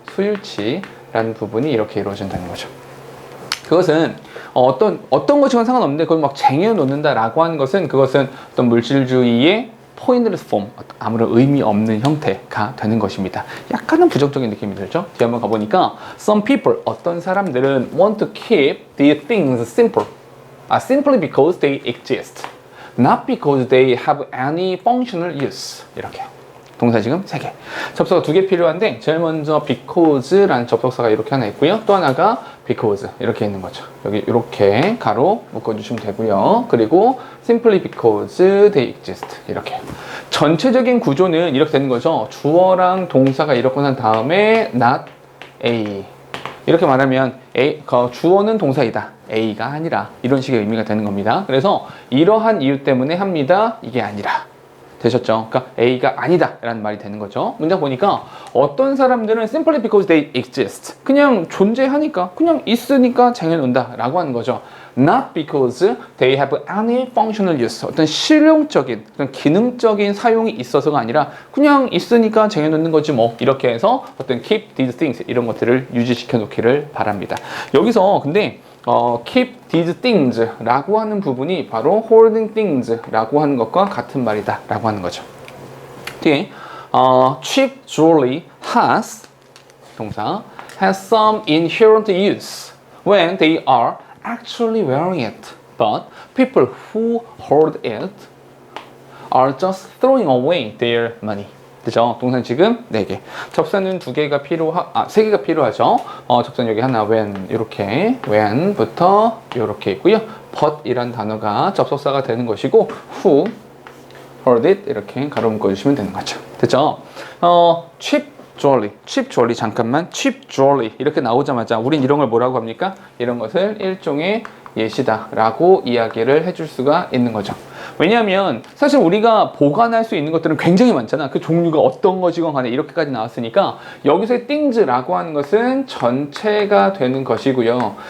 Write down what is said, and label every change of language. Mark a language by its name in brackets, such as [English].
[Korean] 수일치라는 부분이 이렇게 이루어진다는 거죠. 그것은 어떤 것이건 상관없는데 그걸 막 쟁여놓는다라고 하는 것은, 그것은 어떤 물질주의의 [English] pointless form, [Korean] 아무런 의미 없는 형태가 되는 것입니다. 약간은 부정적인 느낌이 들죠? 뒤에 한번 가보니까 [English] some people, [Korean] 어떤 사람들은 [English] want to keep these things simple, simply because they exist, not because they have any functional use. [Korean] 이렇게 동사 지금 3개, 접속사 2개 필요한데 제일 먼저 because라는 접속사가 이렇게 하나 있고요. 또 하나가 because 이렇게 있는 거죠. 여기 이렇게 가로 묶어주시면 되고요. [English] 그리고 simply because they exist 이렇게. [Korean] 전체적인 구조는 이렇게 되는 거죠. 주어랑 동사가 이렇게 난 다음에 not A, 이렇게 말하면 주어는 동사이다, A가 아니라, 이런 식의 의미가 되는 겁니다. 그래서 이러한 이유 때문에 합니다, 이게 아니라. 되셨죠? 그러니까 A가 아니다 라는 말이 되는 거죠. 문장 보니까 어떤 사람들은 [English] simply because they exist, [Korean] 그냥 존재하니까, 그냥 있으니까 쟁여놓는다 라고 하는 거죠. [English] Not because they have any functional use, [Korean] 어떤 실용적인, 어떤 기능적인 사용이 있어서가 아니라 그냥 있으니까 쟁여놓는 거지 뭐, 이렇게 해서 어떤 [English] keep these things [Korean] 이런 것들을 유지시켜 놓기를 바랍니다. 여기서 근데 [English] keep these things [Korean] 라고 하는 부분이 바로 [English] holding things [Korean] 라고 하는 것과 같은 말이다 라고 하는 거죠. 뒤에 [English] cheap jewelry has, [Korean] 동사, [English] has some inherent use when they are actually wearing it, but people who hold it are just throwing away their money. [Korean] 그죠? 동사는 지금 4개. 접사는 2개가 3개가 필요하죠. 접사는 여기 하나, when, 이렇게, when부터 이렇게 있고요. but 이란 단어가 접속사가 되는 것이고, who, hold it, 이렇게 가로 묶어주시면 되는 거죠. 됐죠? [English] cheap jewelry, [Korean] 잠깐만. cheap jewelry, 이렇게 나오자마자 우린 이런 걸 뭐라고 합니까? 이런 것을 일종의 예시다 라고 이야기를 해줄 수가 있는 거죠. 왜냐하면 사실 우리가 보관할 수 있는 것들은 굉장히 많잖아. 그 종류가 어떤 것이건 간에 이렇게까지 나왔으니까 여기서의 things라고 하는 것은 전체가 되는 것이고요.